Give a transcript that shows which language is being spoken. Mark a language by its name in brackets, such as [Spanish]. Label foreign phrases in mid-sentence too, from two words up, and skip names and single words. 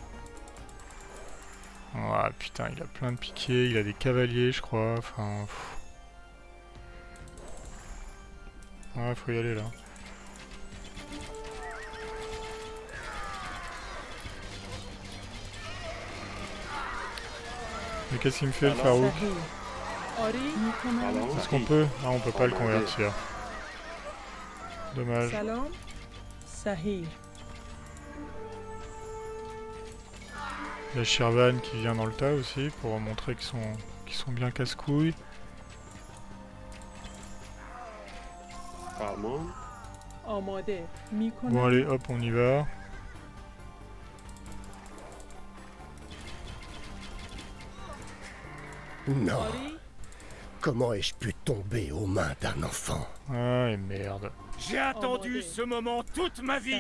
[French] Ah, putain, il a plein de piquets, il a des cavaliers, je crois, enfin... pff. Ouais, faut y aller, là. Mais qu'est-ce qu'il me fait, le Farouk? [Persian] صحیح آری میکنم [French] Est-ce qu'on peut? Non, on peut pas le convertir. Dommage. [Persian] سلام صحیح [French] Il y a Shirvan qui vient dans le tas aussi, pour montrer qu'ils sont bien casse-couilles. [Persian] فرمان آماده [French] Bon میکنم allez, hop, on y va. Non, آری comment ai-je pu tomber aux mains d'un enfant? Ah, et merde. J'ai attendu ce moment toute ma vie.